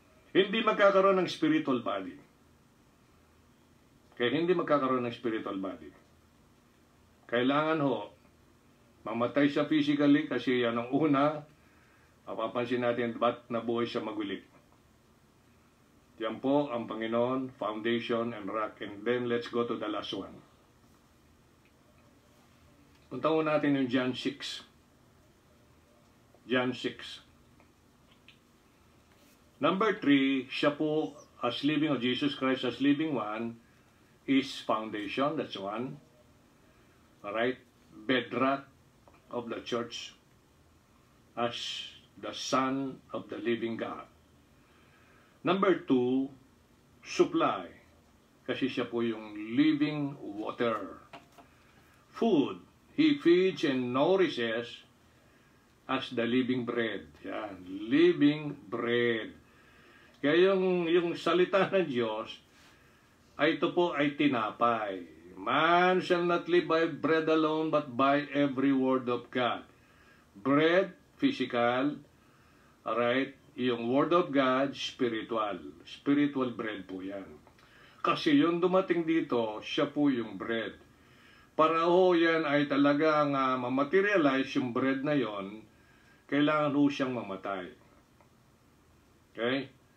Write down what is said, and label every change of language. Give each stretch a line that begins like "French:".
Filipino: Hindi magkakaroon ng spiritual body. Kaya hindi magkakaroon ng spiritual body. Kailangan ho, mamatay siya physically kasi yan ang una, mapapansin natin ba't nabuhay siya maguli. Yan po ang Panginoon,
English: foundation and rock. And then let's go to the last one.
Filipino: Punta mo natin yung John 6. John 6.
English: Number 3,
Filipino: siya po
English: as living, of Jesus Christ as living one, is foundation, that's one. Alright? Bedrock of the church as the Son of the living God. Number 2, supply.
Filipino: Kasi siya po yung
English: living water. Food. He feeds and nourishes as the living bread. Yan, living bread.
Filipino: Kaya yung salita ng Diyos, ay ito po ay tinapay.
English: Man shall not live by bread alone, but by every word of God. Bread, physical. Alright? Yung word of God, spiritual. Spiritual bread
Filipino: po yan. Kasi yung dumating dito, siya po yung bread. Para ho yan ay talagang mamaterialize yung bread na yon, kailangan ho siyang mamatay. Okay?